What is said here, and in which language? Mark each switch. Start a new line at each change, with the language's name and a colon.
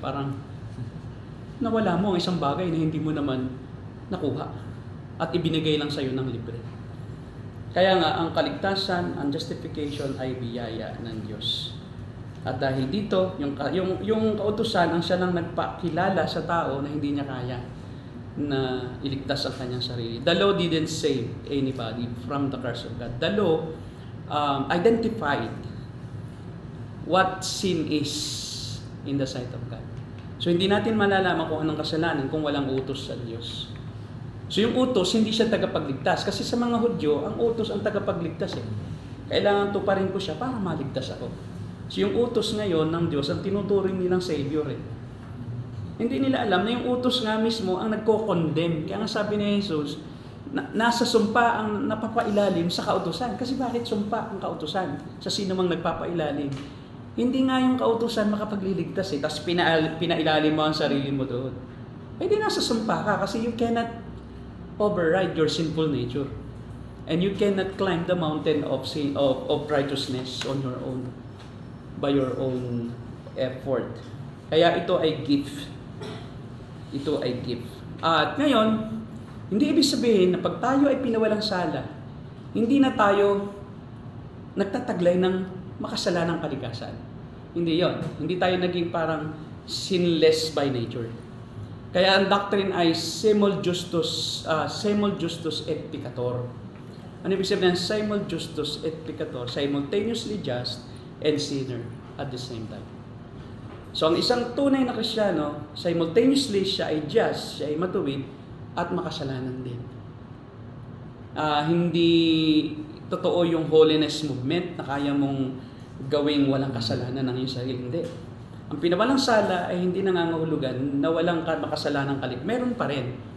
Filipino: Parang nawala mo ang isang bagay na hindi mo naman nakuha at ibinigay lang sa'yo ng libre. Kaya nga, ang kaligtasan, ang justification ay biyaya ng Diyos. At dahil dito, yung kautusan, ang siya lang nagpakilala sa tao na hindi niya kaya na iligtas ang kanyang sarili.
English: The law didn't save anybody from the curse of God. The law identified what sin is in the sight of God.
Filipino: So hindi natin malalaman kung anong kasalanan kung walang utos sa Diyos. So yung utos, hindi siya tagapagligtas. Kasi sa mga Hudyo, ang utos ang tagapagligtas eh. Kailangan tuparin ko siya para maligtas ako. So yung utos ngayon ng Diyos, ang tinuturing nilang Savior eh. Hindi nila alam na yung utos nga mismo ang nagko-condemn. Kaya nga sabi ni Jesus, nasa sumpa ang napapailalim sa kautusan. Kasi bakit sumpa ang kautusan sa sino mang nagpapailalim? Hindi nga yung kautusan makapagliligtas eh. Tapos pinailalim mo ang sarili mo doon. Eh di nasa sumpa ka kasi
English: you cannot override your sinful nature. And you cannot climb the mountain of sin, of righteousness on your own, by your own effort.
Filipino: Kaya ito ay gift. Ito ay gift. At ngayon, hindi ibig sabihin na pag tayo ay pinawalang sala, hindi na tayo nagtataglay ng makasalanang kalikasan. Hindi yon. Hindi tayo naging parang sinless by nature. Kaya ang doctrine ay
Latin: semel justus et peccator.
Filipino: Ano ibig sabihin ng
Latin: semel justus et peccator?
English: Simultaneously just and sinner at the same time.
Filipino: So ang isang tunay na Kristiyano, simultaneously siya ay just, siya ay matuwid, at makasalanan din. Hindi totoo yung holiness movement na kaya mong gawing walang kasalanan ng iyong sarili. Hindi. Ang pinawalang sala ay hindi nangangahulugan na walang makasalanang kalit. Meron pa rin.